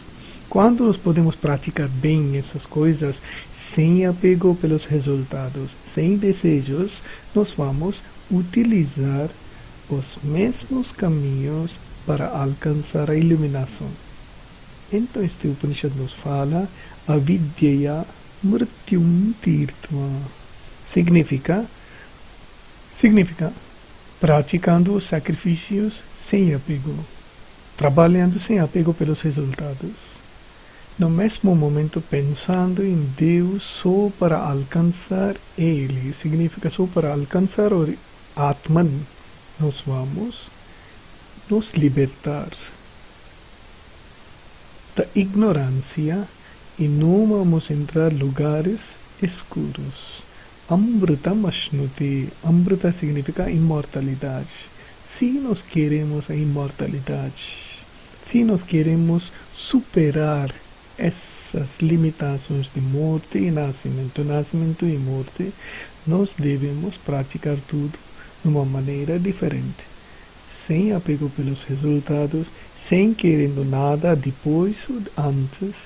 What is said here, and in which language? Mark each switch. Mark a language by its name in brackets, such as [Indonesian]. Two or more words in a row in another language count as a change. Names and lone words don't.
[Portuguese] Quando nós podemos praticar bem essas coisas, sem apego pelos resultados, sem desejos, nós vamos utilizar os mesmos caminhos para alcançar a iluminação. Então este Upanishad nos fala [Sanskrit] avidyaya mrityum tirtva. [Portuguese] Significa praticando os sacrifícios sem apego, trabalhando sem apego pelos resultados. no mesmo momento pensando em Deus só para alcançar Ele. Significa só para alcançar o Atman. Nós vamos nos libertar da ignorância e não vamos entrar em lugares escuros. [Sanskrit] Amrutam Ashnuti. [Portuguese] Amruta significa imortalidade. Se nós queremos a imortalidade, se nós queremos superar essas limitações de morte e nascimento e morte, nós devemos praticar tudo de uma maneira diferente, sem apego pelos resultados, sem querendo nada depois ou antes.